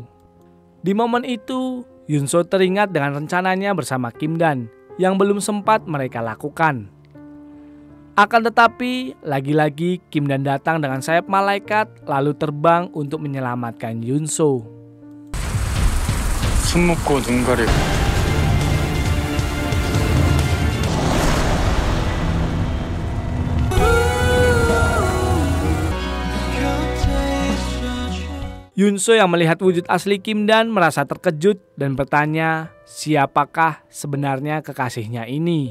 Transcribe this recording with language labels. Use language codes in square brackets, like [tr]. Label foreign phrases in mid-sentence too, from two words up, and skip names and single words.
[id] Di momen itu, Yunso teringat dengan rencananya bersama Kim Dan yang belum sempat mereka lakukan. Akan tetapi, lagi-lagi Kim Dan datang dengan sayap malaikat lalu terbang untuk menyelamatkan Yunso. [ko] 숨 먹고 눈 가리고. [id] Yunso yang melihat wujud asli Kim Dan merasa terkejut dan bertanya siapakah sebenarnya kekasihnya ini.